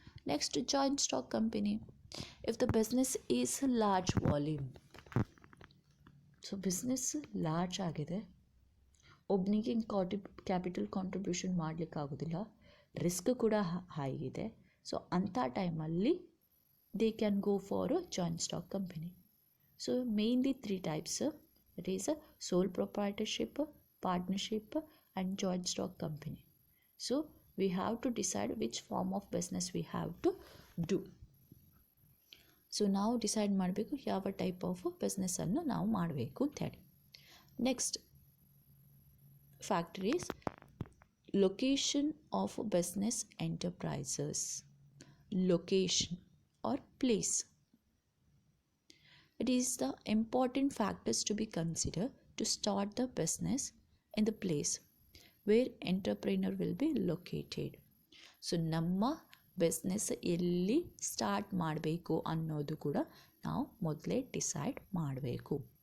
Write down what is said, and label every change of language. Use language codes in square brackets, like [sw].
[en] Next joint stock company. If the business is large volume, [kn] so business large ಆಗಿದೆ, ಒಬ್ಬನಿಗೆ capital contribution ಮಾಡಲಿಕ್ಕಾಗೋದಿಲ್ಲ, risk ಕೂಡ high ಇದೆ. [en] so [kn] ಅಂಥ ಟೈಮಲ್ಲಿ [en] They can go for a joint stock company. So mainly 3 types. It is a sole proprietorship, partnership and joint stock company. So we have to decide which form of business we have to do. [kn] So ನಾವು decide ಮಾಡಬೇಕು ಯಾವ type of ಬಿಸ್ನೆಸ್ಸನ್ನು ನಾವು ಮಾಡಬೇಕು ಅಂತೇಳಿ. [en] Next factor is location of business enterprises. Location or place. It is the important factors to be considered to start the business in the place where entrepreneur will be located. [kn] So ನಮ್ಮ business ಎಲ್ಲಿ start ಮಾಡಬೇಕು ಅನ್ನೋದು ಕೂಡ ನಾವು ಮೊದಲೇ decide ಮಾಡಬೇಕು.